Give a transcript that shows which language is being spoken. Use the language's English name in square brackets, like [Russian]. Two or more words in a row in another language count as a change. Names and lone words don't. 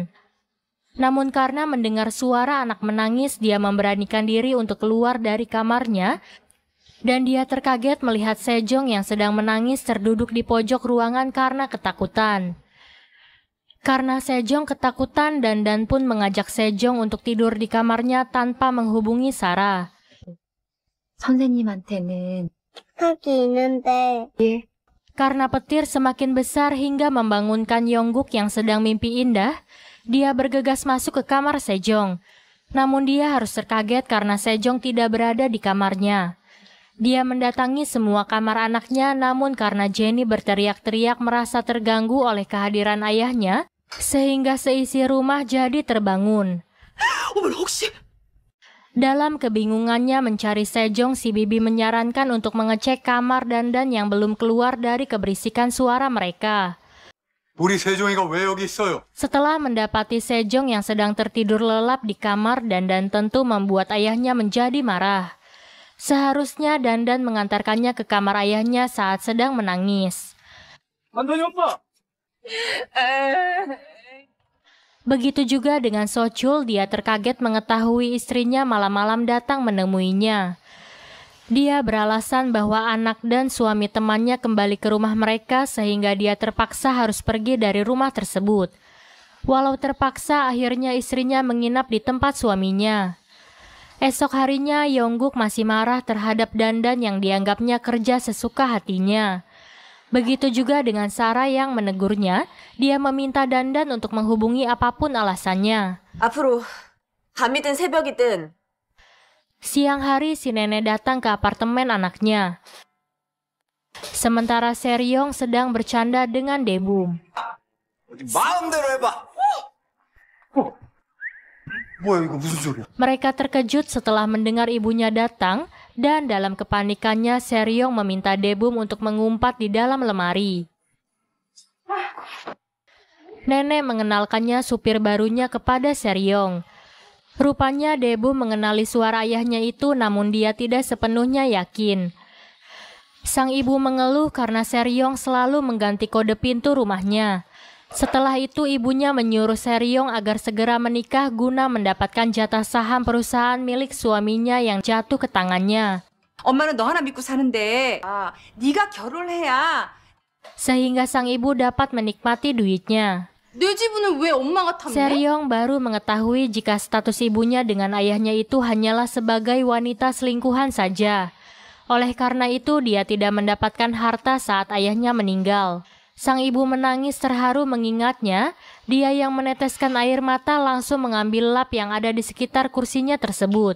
[Indonesian] Namun karena mendengar suara anak menangis, dia memberanikan diri untuk keluar dari kamarnya, dan dia terkaget melihat Sejong yang sedang menangis terduduk di pojok ruangan karena ketakutan. Karena Sejong ketakutan, Dandan pun mengajak Sejong untuk tidur di kamarnya tanpa menghubungi Sarah. [Korean] 선생님한테는 학이 있는데 [Indonesian] Karena petir semakin besar hingga membangunkan Yongguk yang sedang mimpi indah, dia bergegas masuk ke kamar Sejong. Namun dia harus terkaget karena Sejong tidak berada di kamarnya. Dia mendatangi semua kamar anaknya, namun karena Jenny berteriak-teriak merasa terganggu oleh kehadiran ayahnya, sehingga seisi rumah jadi terbangun. Dalam kebingungannya mencari Sejong, si bibi menyarankan untuk mengecek kamar Dandan yang belum keluar dari keberisikan suara mereka. [Korean] 우리 세종이가 왜 여기 있어요? [Indonesian] Setelah mendapati Sejong yang sedang tertidur lelap di kamar, Dandan tentu membuat ayahnya menjadi marah. Seharusnya Dandan mengantarkannya ke kamar ayahnya saat sedang menangis. [Korean] 완전히 오빠. [Indonesian] Begitu juga dengan Sochul, dia terkaget mengetahui istrinya malam-malam datang menemuinya. Dia beralasan bahwa anak dan suami temannya kembali ke rumah mereka sehingga dia terpaksa harus pergi dari rumah tersebut. Walau terpaksa, akhirnya istrinya menginap di tempat suaminya. Esok harinya, Yongguk masih marah terhadap Dandan yang dianggapnya kerja sesuka hatinya. Begitu juga dengan Sarah yang menegurnya, dia meminta Dandan untuk menghubungi apapun alasannya. [Korean] 앞으로 밤이든 새벽이든 [Indonesian] Siang hari, si nenek datang ke apartemen anaknya. Sementara Seryong sedang bercanda dengan Debum. [Korean] 마음대로 해봐. 뭐야 이거 무슨 소리야? [Indonesian] Mereka terkejut setelah mendengar ibunya datang, dan dalam kepanikannya Seryong meminta Debum untuk mengumpat di dalam lemari. Nenek mengenalkannya supir barunya kepada Seryong. Rupanya Debum mengenali suara ayahnya itu, namun dia tidak sepenuhnya yakin. Sang ibu mengeluh karena Seryong selalu mengganti kode pintu rumahnya. Setelah itu ibunya menyuruh Seryong agar segera menikah guna mendapatkan jatah saham perusahaan milik suaminya yang jatuh ke tangannya. [Korean] 엄마는 너 하나 믿고 사는데 네가 결혼해야 [Indonesian] Sehingga sang ibu dapat menikmati duitnya. [Korean] 내 지분을 왜 엄마가 탐내? [Indonesian] Seryong baru mengetahui jika status ibunya dengan ayahnya itu hanyalah sebagai wanita selingkuhan saja. Oleh karena itu dia tidak mendapatkan harta saat ayahnya meninggal. Sang ibu menangis terharu mengingatnya. Dia yang meneteskan air mata langsung mengambil lap yang ada di sekitar kursinya tersebut.